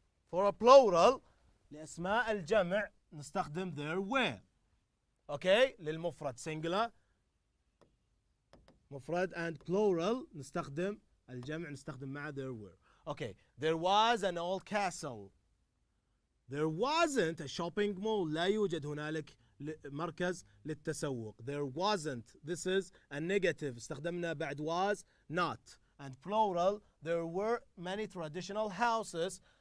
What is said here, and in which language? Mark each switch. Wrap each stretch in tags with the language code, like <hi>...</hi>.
<en>For a plural</en> <ar>لأسماء الجمع نستخدم</ar> <en>there were.</en> <ar>Okay, للمفرد singular مفرد</ar> <en>and plural</en> <ar>نستخدم الجمع نستخدم معها</ar> <en>there were. Okay, there was an old castle. There wasn't a shopping mall.</en> <ar>لا يوجد هنالك مركز للتسوق.</ar> <en>There wasn't. This is a negative.</en> <ar>استخدمنا بعد</ar> <en>was not. And plural there were many traditional houses.</en>